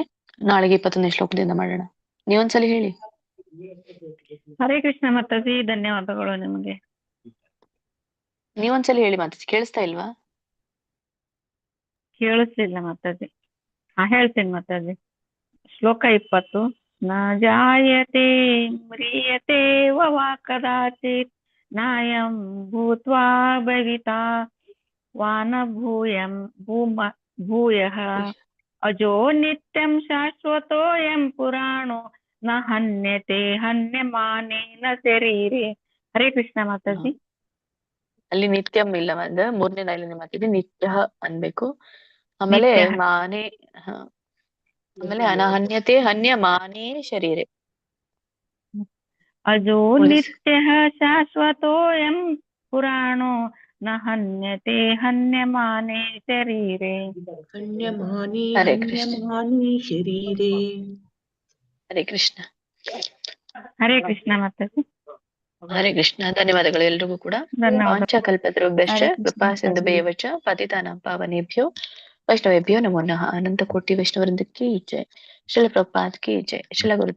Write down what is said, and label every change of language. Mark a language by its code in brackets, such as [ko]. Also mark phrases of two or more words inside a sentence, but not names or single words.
[kn] ನಾಳೆಗೆ 21ನೇ ಶ್ಲೋಕದಿಂದ ಮಾಡೋಣ. ನೀವೊಂದ್ಸಲಿ ಹೇಳಿ. ಹರೇ ಕೃಷ್ಣ ಮಾತಾಜಿ. ಧನ್ಯವಾದಗಳು ನಿಮಗೆ. ನೀವೊಂದ್ಸಲಿ ಹೇಳಿ ಮಾತಾಜಿ. ಕೇಳಿಸ್ತಾ ಇಲ್ವಾ? ಕೇಳಿಸ್ಲಿಲ್ಲ ಮಾತಾಜಿ. ಹೇಳ್ತೀನಿ ಮಾತಾಜಿ. ಶ್ಲೋಕ 20. [sa] ನ ಜಾಯತೆ ಮ್ರಿಯತೆ ವಾ ಕದಾಚಿತ್ ನಾಯಂ ಭೂತ್ವಾ ಭವಿತಾ ವಾ ನ ಭೂಯಃ ಅಜೋ ನಿತ್ಯಂ ಶಾಶ್ವತೋಯಂ ಪುರಾಣೋ ನ ಹನ್ಯತೆ ಹನ್ಯಮಾನೆ ನ ಶರೀರೆ. [kn] ಹರೇ ಕೃಷ್ಣ ಮಾತಾಜಿ. ಅಲ್ಲಿ ನಿತ್ಯಂ ಇಲ್ಲ, ಒಂದು 3ನೇ ಲೈನ್ ಮಾತಾಡಿ ನಿತ್ಯ ಅನ್ಬೇಕು. [sa] ಆಮೇಲೆ ಮಾನೆ, ಆಮೇಲೆ ಅನಹನ್ಯತೆ ಹನ್ಯ ಮಾನೇ ಶರೀರೆ. ಅಜೋ ನಿತ್ಯ ಶಾಶ್ವತೋಯಂ ಪುರಾಣೋ ನ ಹನ್ಯತೆ ಹನ್ಯಮಾನೆ ಶರೀರೆ. [kn] ಹರೇ ಕೃಷ್ಣ. [sa] ಶರೀರೆ. [kn] ಹರೇ ಕೃಷ್ಣ. ಹರೇ ಕೃಷ್ಣ ಮಾತಾಜಿ. ಹರೇ ಕೃಷ್ಣ. ಧನ್ಯವಾದಗಳು ಎಲ್ರಿಗೂ ಕೂಡ. [sa] ವಾಂಛಾಕಲ್ಪತರುಭ್ಯಶ್ಚ ಕೃಪಾ ಸಿಂಧುಭ್ಯೇವ ಚ ಪತಿತಾನಾಂ ಪಾವನೇಭ್ಯೋ वैष्णवेभ्यो नमो नमः। [hi] अनंत कोटि वैष्णव वृंद की जय। श्रील प्रभुपाद की जय। श्रील गुरु